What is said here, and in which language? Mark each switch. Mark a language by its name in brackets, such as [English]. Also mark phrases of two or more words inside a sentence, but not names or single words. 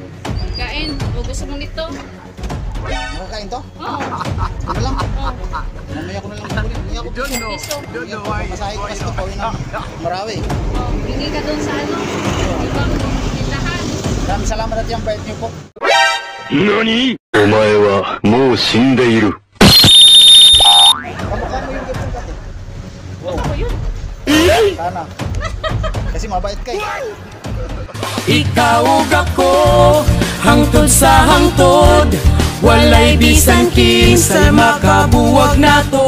[Filipino] Kain. O gusto mo nito? Makakain to? Oo. Ano lang? Oo. Mamaya ko na lang kukunin. Hindi ako piso. Piso. Masahe ko kasi ito, pawin ng Marawi. Oo. Hingi ka doon sa ano? Ibang tindahan. Maraming salamat at yung bait niyo po. [Japanese] NANI?! お前はもう死んでいる。 [Filipino] Kamukha mo yung girlfriend ko, ate. Ano ko yun? Sana. Kasi mabait ka, eh. [Cebuano] Ikaw ug ako, hangtod sa hangtod, walay bisan kinsa makabuwag nato.